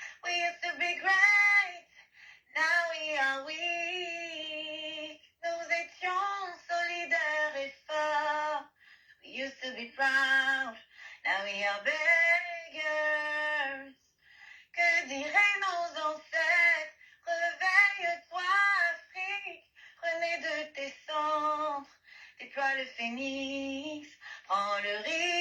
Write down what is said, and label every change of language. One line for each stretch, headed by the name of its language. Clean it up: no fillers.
English: We used to be great, now we are weak.
French: Nous étions solidaires et forts.
English: We used to be proud, now we are beggars.
French: Que diraient nos ancêtres? Réveille-toi, Afrique, prenez de tes cendres. Déploie le phénix, prends le risque.